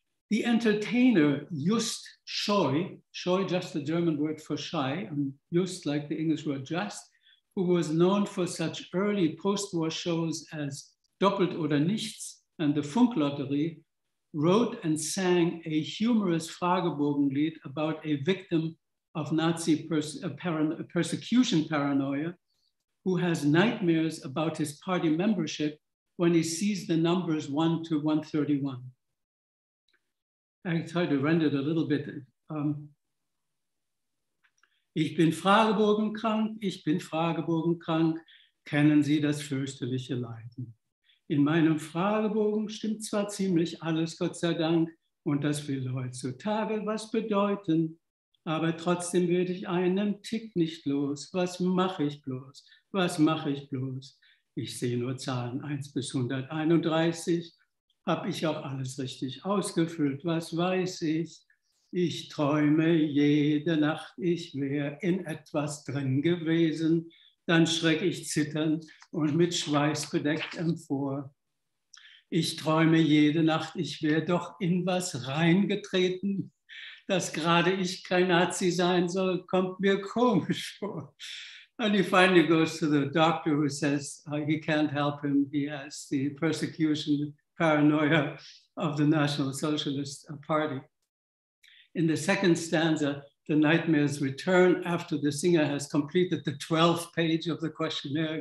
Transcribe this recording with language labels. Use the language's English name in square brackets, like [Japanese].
[English] The entertainer Just Scheu, just the German word for shy, and just like the English word just, who was known for such early post-war shows as Doppelt oder Nichts and the Funklotterie, wrote and sang a humorous Flagelborgenlied about a victim of Nazi persecution paranoia who has nightmares about his party membership when he sees the numbers 1 to 131. I try to render it a little bit. [German] Ich bin Fragebogenkrank, kennen Sie das fürchterliche Leiden? In meinem Fragebogen stimmt zwar ziemlich alles, Gott sei Dank, und das will heutzutage was bedeuten, aber trotzdem werde ich einen Tick nicht los. Was mache ich bloß? Was mache ich bloß? Ich sehe nur Zahlen 1 bis 131. Habe ich auch alles richtig ausgefüllt? Was weiß ich? Ich träume jede Nacht, ich wäre in etwas drin gewesen. Dann schrecke ich zitternd und mit Schweiß bedeckt empor. Ich träume jede Nacht, ich wäre doch in was reingetreten. Dass gerade ich kein Nazi sein soll, kommt mir komisch vor. [English] And he finally goes to the doctor who says he can't help him. He has the persecution paranoia of the National Socialist Party. In the second stanza, the nightmares return after the singer has completed the 12th page of the questionnaire.